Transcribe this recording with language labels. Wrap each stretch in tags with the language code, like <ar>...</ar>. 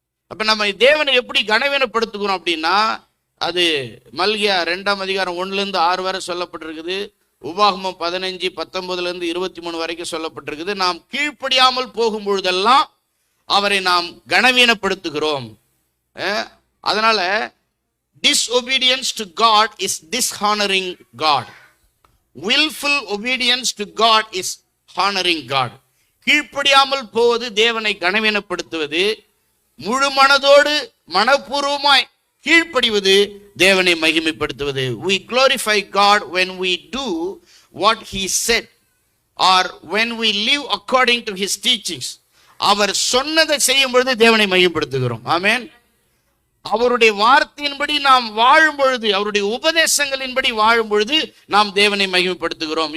<ta>அப்ப நம்ம தேவனை எப்படி கனவீனப்படுத்துகிறோம் அப்படின்னா, அது மல்கியா 2:1-6 வரை சொல்லப்பட்டிருக்குது. உபாகமம் 15:19-23 வரைக்கும் சொல்லப்பட்டிருக்குது. நாம் கீழ்ப்படியாமல் போகும் பொழுதெல்லாம் அவரை நாம் கனவீனப்படுத்துகிறோம். அதனால</ta> <en>disobedience to God is dishonoring God. Willful obedience to God is honoring God.</en> <ta>கீழ்ப்படியாமல் போவது தேவனை கனவீனப்படுத்துவது, முழு மனதோடு மனப்பூர்வமாய் கீழ்ப்படிவது தேவனை மகிமைப்படுத்துவது.</ta> <en>We glorify God when we do what he said or when we live according to his teachings.</en> <ta>அவர் சொன்னதை செய்யும் பொழுது தேவனை மகிமைப்படுத்துகிறோம். ஆமென். அவருடைய வார்த்தையின்படி நாம் வாழும் பொழுது, அவருடைய உபதேசங்களின்படி வாழும் பொழுது நாம் தேவனை மகிமைப்படுத்துகிறோம்.</ta>